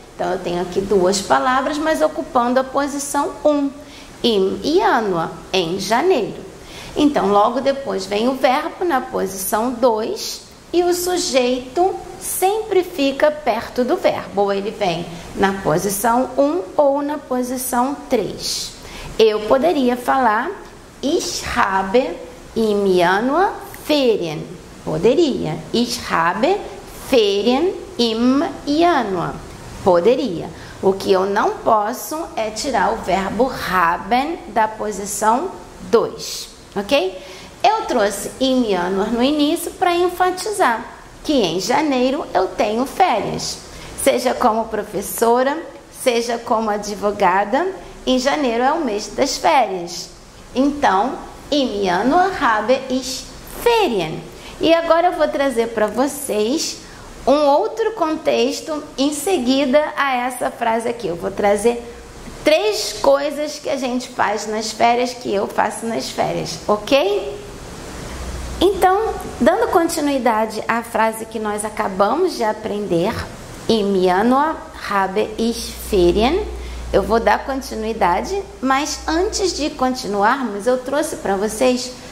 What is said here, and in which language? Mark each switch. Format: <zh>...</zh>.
<pt>Então eu tenho aqui duas palavras, mas ocupando a posição 1.</pt> <de>Im Januar,</de> <pt>em janeiro. Então logo depois vem o verbo na posição 2 e o sujeito sempre fica perto do verbo, ou ele vem na posição 1 ou na posição 3. Eu poderia falar</pt> <de>ich habe im Januar Ferien.</de> <pt>Poderia.</pt> <de>Ich habe Ferien im Januar.</de> <pt>Poderia. O que eu não posso é tirar o verbo haben da posição 2, ok? Eu trouxe</pt> <de>im Januar</de> <pt>no início para enfatizar que em janeiro eu tenho férias. Seja como professora, seja como advogada, em janeiro é o mês das férias. Então,</pt> <de>im Januar habe ich Ferien.</de> <pt>E agora eu vou trazer para vocês um outro contexto em seguida a essa frase aqui. Eu vou trazer 3 coisas que a gente faz nas férias, que eu faço nas férias, ok? Então, dando continuidade à frase que nós acabamos de aprender,</pt> <de>im Januar habe ich Ferien,</de> <pt>eu vou dar continuidade, mas antes de continuarmos, eu trouxe para vocês</pt>